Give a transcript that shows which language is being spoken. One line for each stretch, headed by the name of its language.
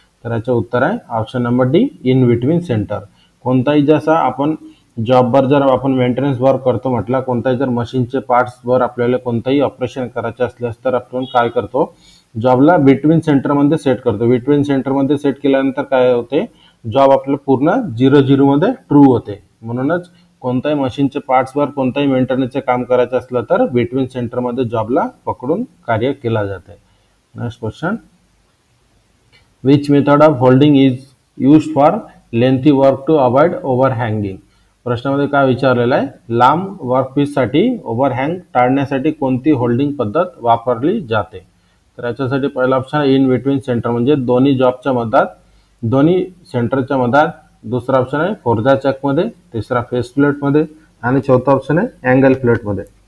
Marathi: तर याचं उत्तर आहे option number D, in between centre. कोणताही जसा आपण जॉबवर जर आपण मेंटेनन्स वर्क करतो म्हटलं, कोणताही जर मशीनचे पार्ट्सवर आपल्याला कोणताही ऑपरेशन करायचे असल्यास तर आपण काय करतो, जॉबला बिटवीन सेंटरमध्ये सेट करतो। बिटवीन सेंटरमध्ये सेट केल्यानंतर काय होते, जॉब आपलं पूर्ण 0-0 मध्ये ट्रू होते। म्हणूनच कोणत्याही मशीनचे पार्ट्सवर कोणताही मेंटेनन्सचे काम करायचं असलं तर बिटवीन सेंटरमध्ये जॉबला पकडून कार्य केला जाते।
English: Next question, which method of holding is used for lengthy work to avoid overhanging.
Marathi: प्रश्नामध्ये काय विचारलेलं आहे, लांब वर्कपीससाठी ओव्हरहँग टाळण्यासाठी कोणती होल्डिंग पद्धत वापरली जाते। तर याच्यासाठी पहिला ऑप्शन आहे इन बिटवीन सेंटर, म्हणजे दोन्ही जॉबच्या मधात, दोन्ही सेंटरच्या मधात। दुसरा ऑप्शन आहे फोरजाचकमध्ये, तिसरा फेस प्लेटमध्ये आणि चौथा ऑप्शन आहे अँगल प्लेटमध्ये।